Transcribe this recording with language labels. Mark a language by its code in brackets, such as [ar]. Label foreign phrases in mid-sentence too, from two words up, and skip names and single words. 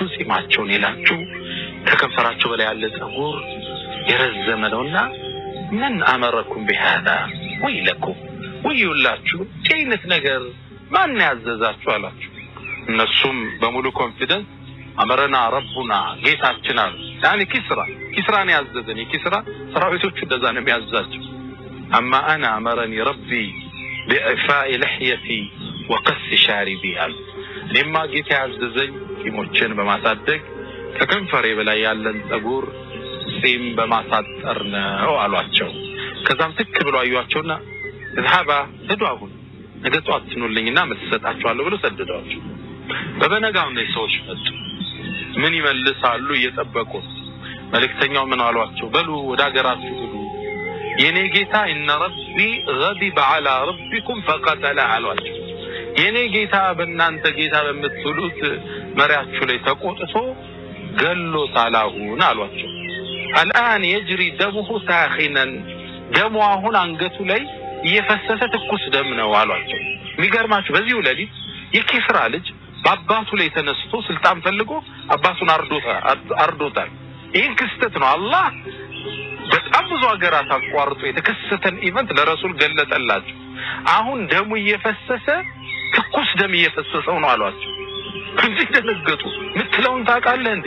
[am] ጺማቸውን የላጩ ከከንፈራቸው በላይ ያለ ጸጉር የረዘመ ነውና [ar] من أمركم بهذا ويلكم [am] ወይውላችሁ ከይነት ነገር ማን ያዘዛችሁ አላችሁ። እነሱም በሙሉ ኮንፊደንስ [ar] أمرنا ربنا [am] ጌታችን አሉ። ያኔ ኪስራን ያዘዘን የኪስራ ሰራዊቶቹ እንደዛ ነው የሚያዛቸው። [ar] أما أنا أمرني ربي بإعفاء لحيتي وقص شاربي [am] አሉ። እኔማ ጌታ ያዘዘኝ ቂሞችን በማሳደግ ከከንፈሬ በላይ ያለን ጸጉር ጺም በማሳጠር ነው አሏቸው። ከዛም ትክ ብሎ አዩአቸውና እذهبا ተዷሁን ነገ ጧት ትኑልኝና መስጠታቸዋለሁ ብሎ ሰደዷቸው። በበነጋው ነው ሰዎች መጡ። ምን ይመልሳሉ እየጠበቁ። መልእክተኛው ምን አሏቸው? በሉ ወደ ሀገራችሁ ሂዱ፣ የኔ ጌታ [ar] إن ربي غضب على ربكم فقتل [am] አሏቸው። የኔ ጌታ በእናንተ ጌታ በምትሉት መሪያችሁ ላይ ተቆጥቶ ገሎታል አሏቸው። [ar] الآن يجري دمه ساخنا [am] ደሙ አሁን አንገቱ ላይ እየፈሰሰ ትኩስ ደም ነው አሏቸው። የሚገርማችሁ በዚሁ ለሊት የኪስራ ልጅ በአባቱ ላይ ተነስቶ ስልጣን ፈልጎ አባቱን አርዶታል። ይህን ክስተት ነው አላህ በጣም ብዙ ሀገራት አቋርጦ የተከሰተን ኢቨንት ለረሱል ገለጠላቸው። አሁን ደሙ እየፈሰሰ ትኩስ ደም እየፈሰሰው ነው አሏቸው። እንጂ ደነገጡ። ምትለውን ታውቃለህ እንዴ?